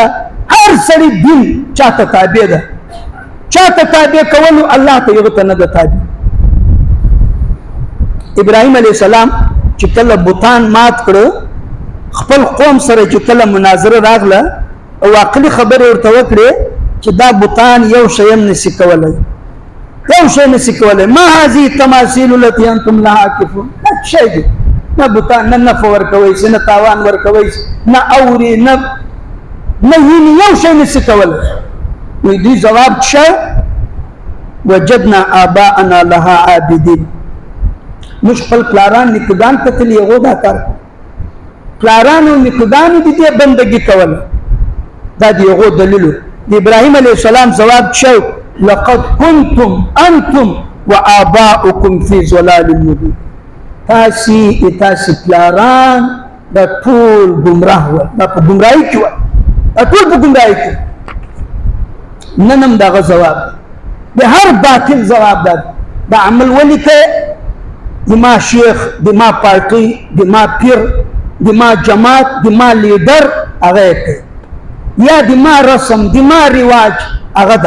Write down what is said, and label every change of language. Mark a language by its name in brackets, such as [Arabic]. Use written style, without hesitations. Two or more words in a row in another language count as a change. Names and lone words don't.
[Pashto] هر سړي دین چاته تابع ده، چاته تابع کولو الله ته یو ته نه ده تابع. ابراهیم [Arabic] علیه السلام [Pashto] چې کله بوتان مات کړو، خپل قوم سره چې کله مناظره راغله او عقلي خبرې ورته وکړې چې دا بوتان یو شی هم نشي کولی، یو شی نشي کولی. [Arabic] ما هذه التماثيل التي انتم لها عاكفون. [Pashto] دا شی دی، نه بوتان نه نفع ورکوي شي، نه تاوان ورکوي شي، نه اوري، نه ویني، یو شی نشي کولی. نو دوی ځواب څه؟ [Arabic] وجدنا آباءنا لها عابدين. [Pashto] موږ خپل پلاران نیکګان ته تللي، هغو دا کار پلارانو نیکګانو د دې بندګي کوله. دا د هغو دلیل و. د ابراهیم [Arabic] علیه السلام [Pashto] ځواب شو [Arabic] لقد كنتم انتم وآباؤكم في ضلال مبين. [Pashto] تاسې پلاران دا ټول ګمراه ول، دا په ګمراهۍ کې ول، دا ټول په ګمراهۍ کې. نن هم دغه ځواب د هر باطل ځواب ده. دا عمل ولې کوې؟ د ما شیخ، د ما پارټي، د ما پیر، د ما جماعت، د ما لیډر هغه یې کوي، یا د ما رسم، د ما رواج هغه ده.